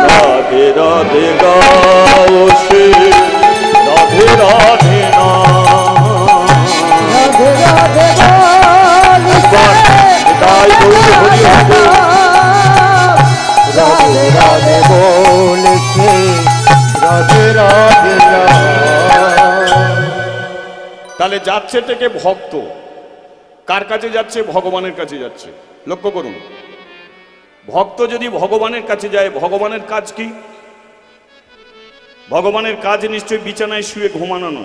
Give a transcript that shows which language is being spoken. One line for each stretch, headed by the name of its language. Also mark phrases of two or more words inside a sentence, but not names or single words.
Hindi: राधे राधे गाओ से राधे राधे नाम, राधे राधे बोल से दाई बोल हरि हरि, राधे राधे बोल के राधे राधे नाम।
Bangla: তাহলে যাচ্ছে থেকে ভক্ত কার কাছে যাচ্ছে? ভগবানের কাছে যাচ্ছে। লক্ষ্য করুন, ভক্ত যদি ভগবানের কাছে যায়, ভগবানের কাজ কি? ভগবানের কাজ নিশ্চয়ই বিছানায় শুয়ে ঘুমানো নয়।